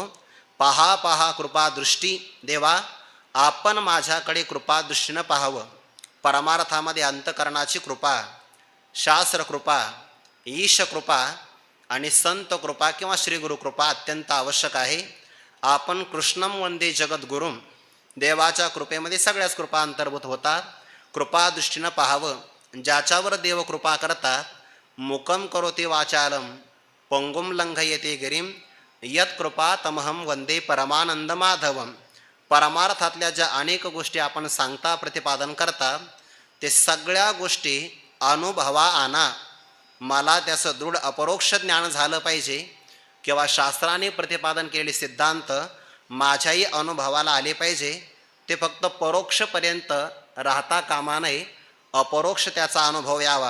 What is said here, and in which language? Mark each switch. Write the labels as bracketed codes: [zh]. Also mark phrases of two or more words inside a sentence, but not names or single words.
[mr] पहा पहा कृपा दृष्टी. देवा, आपण माझ्याकडे कृपा दृष्टीनं पाहावं. परमार्थामध्ये अंतकरणाची कृपा, शास्त्र कृपा, ईश कृपा आणि संत कृपा किंवा श्रीगुरु कृपा अत्यंत आवश्यक आहे. [sa] आपण कृष्णम वंदे जगद्गुरुम, [mr] देवाच्या कृपेमध्ये सगळ्याच कृपा अंतर्भूत होतात. कृपा दृष्टीनं पाहावं. ज्याच्यावर देव कृपा करतात, [sa] मुकम करोते वाचालम, पंगुम लंघयते गिरीम, यत कृपा तमहम वंदे परमानंद माधवम. [mr] परमार्थातल्या ज्या अनेक गोष्टी आपण सांगता प्रतिपादन करता, ते सगळ्या गोष्टी अनुभवा आणा. मला त्याचं दृढ अपरोक्ष ज्ञान झालं पाहिजे किंवा शास्त्राने प्रतिपादन केलेले सिद्धांत माझ्याही अनुभवाला आले पाहिजे. ते फक्त परोक्षपर्यंत राहता कामा नये, अपरोक्ष त्याचा अनुभव यावा.